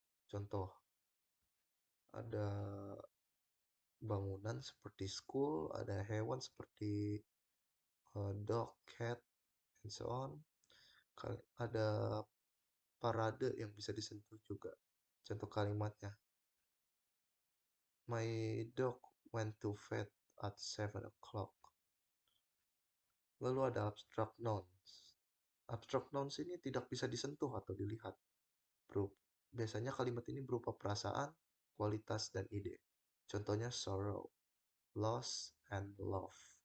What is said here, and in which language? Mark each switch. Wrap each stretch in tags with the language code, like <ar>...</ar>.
<id>Contoh, ada bangunan seperti school, ada hewan seperti dog, cat,</id> <en>and so on.</en> <id>Ada parade yang bisa disentuh juga. Contoh kalimatnya,</id> <en>my dog went to bed at 7 o'clock.</en> <id>Lalu ada abstract nouns. Abstract nouns ini tidak bisa disentuh atau dilihat. Biasanya kalimat ini berupa perasaan, kualitas, dan ide. Contohnya sorrow, loss, and love.</id>